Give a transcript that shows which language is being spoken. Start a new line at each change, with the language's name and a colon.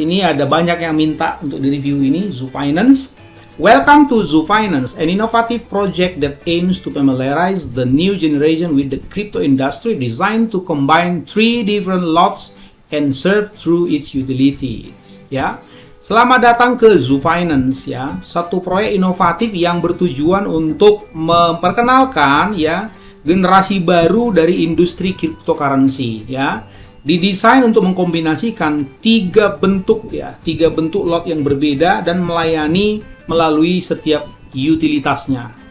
Indonesian: Ini ada banyak yang minta untuk di-review ini. Zoo Finance.
English: Welcome to Zoo Finance, an innovative project that aims to familiarize the new generation with the crypto industry, designed to combine 3 different lots and serve through its utilities.
Indonesian: Ya, selamat datang ke Zoo Finance ya, satu proyek inovatif yang bertujuan untuk memperkenalkan ya generasi baru dari industri cryptocurrency ya. Didesain untuk mengkombinasikan 3 bentuk lot yang berbeda dan melayani melalui setiap utilitasnya.